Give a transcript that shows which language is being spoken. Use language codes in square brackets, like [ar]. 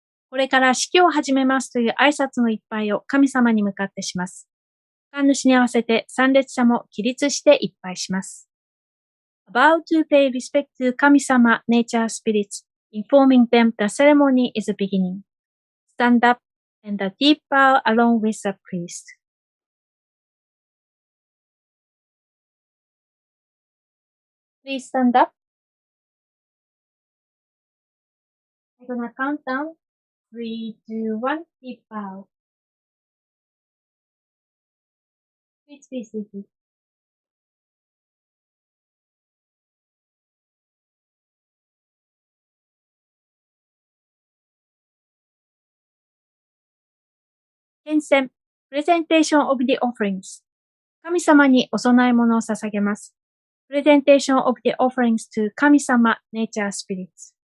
[ja] これから式を始めますという挨拶のいっぱいを神様に向かってします。神主に合わせて参列者も起立していっぱいします。 [en] About to pay respect to 神様 nature spirits, informing them the ceremony is beginning. Stand up and a deep bow along with the priest. Please stand up. I'm gonna count down. 3, 2, 1, deep bow. Please be seated. Tensen, presentation of the offerings. [ja] 神様にお供え物を捧げます。 [en] Presentation of the offerings to 神様 nature spirits.